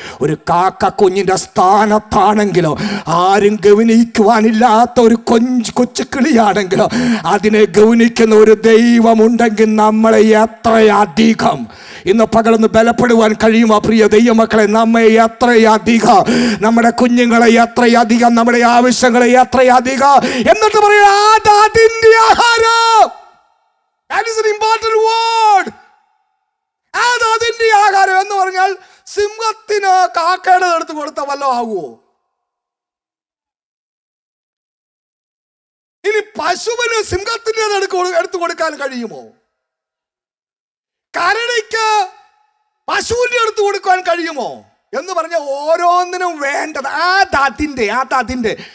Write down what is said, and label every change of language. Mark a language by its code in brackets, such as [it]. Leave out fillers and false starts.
[ml] ഒരു കാക്ക കുഞ്ഞിൻ്റെ സ്ഥാനത്താണെങ്കിലോ ആരും ഗവനിക്കുവാനില്ലാത്ത ഒരു കൊച്ചു കിളിയാണെങ്കിലോ അതിനെ ഗവനിക്കുന്ന ഒരു ദൈവമുണ്ടെങ്കിൽ നമ്മളെ എത്രയധികം ഇന്ന് പകലൊന്ന് ബലപ്പെടുവാൻ കഴിയുമോ പ്രിയ ദൈവമക്കളെ? നമ്മെ എത്രയധികം, നമ്മുടെ കുഞ്ഞുങ്ങളെ എത്രയധികം, നമ്മുടെ ആവശ്യങ്ങളെ എത്രയധികം. എന്നിട്ട് പറയാ അതിൻ്റെ ആഹാരം. [en] That is an important word. [ml] അതിൻ്റെ ആഹാരം എന്ന് പറഞ്ഞാൽ സിംഹത്തിന് കാക്കയുടെ എടുത്ത് കൊടുത്ത വല്ലോ ആകുമോ? ഇനി പശുവിന് സിംഹത്തിന്റെ എടുത്തു കൊടുക്കാൻ കഴിയുമോ? കരടിക്ക് പശുവിന്റെ എടുത്തു കൊടുക്കാൻ കഴിയുമോ എന്ന് പറഞ്ഞ ഓരോന്നിനും വേണ്ടത് അതിൻ്റെ